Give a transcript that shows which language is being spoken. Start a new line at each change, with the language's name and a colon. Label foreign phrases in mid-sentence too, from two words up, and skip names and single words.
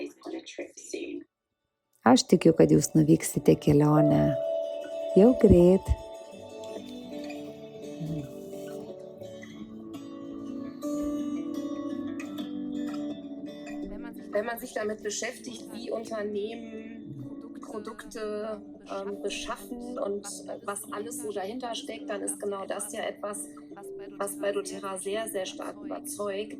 Lithuanian: Aš tikiu, kad jūs nuvyksite kelionę jau greit.
German: Wenn man sich damit beschäftigt, wie Unternehmen Produkte beschaffen und was alles so dahinter steckt, dann ist genau das ja etwas, was bei doTERRA sehr, sehr stark überzeugt.